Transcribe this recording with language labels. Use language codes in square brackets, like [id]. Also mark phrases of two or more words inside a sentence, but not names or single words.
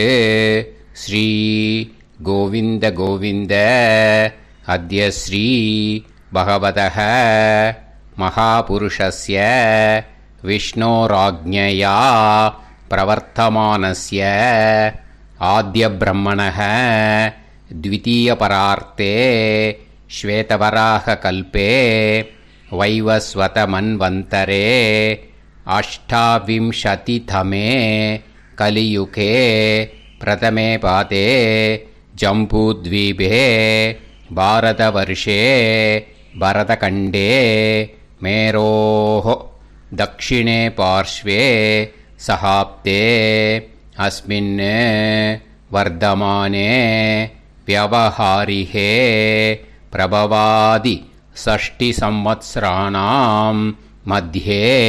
[sa] श्री गोविन्द गोविन्द अद्य श्री भगवतः महापुरुषस्य विष्णोराज्ञया प्रवर्तमानस्य आद्यब्रह्मणः द्वितीयपरार्ते श्वेतवराहकल्पे वैवस्वतमन्वन्तरे अष्टाविंशतितमे कलियुगे प्रथमे पादे जम्बूद्वीपे भारतवर्षे भरतखण्डे मेरोः दक्षिणे पार्श्वे सहाब्दे अस्मिन् वर्धमाने व्यवहारिहे प्रभवादि 60 संवत्सराणां मध्ये